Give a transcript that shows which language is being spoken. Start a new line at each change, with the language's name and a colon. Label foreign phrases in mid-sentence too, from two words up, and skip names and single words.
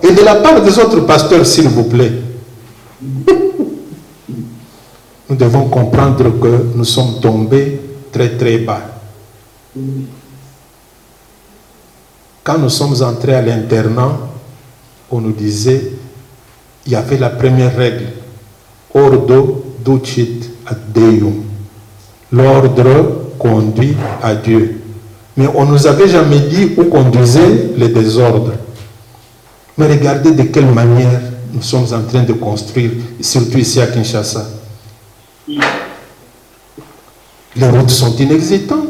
French: Et de la part des autres pasteurs, s'il vous plaît. Nous devons comprendre que nous sommes tombés très très bas. Quand nous sommes entrés à l'internat, on nous disait, il y avait la première règle,
Latin: ordo ducit ad Deum.
French: L'ordre conduit à Dieu. Mais on ne nous avait jamais dit où conduisait les désordres. Mais regardez de quelle manière nous sommes en train de construire, surtout ici à Kinshasa. Les routes sont inexistantes.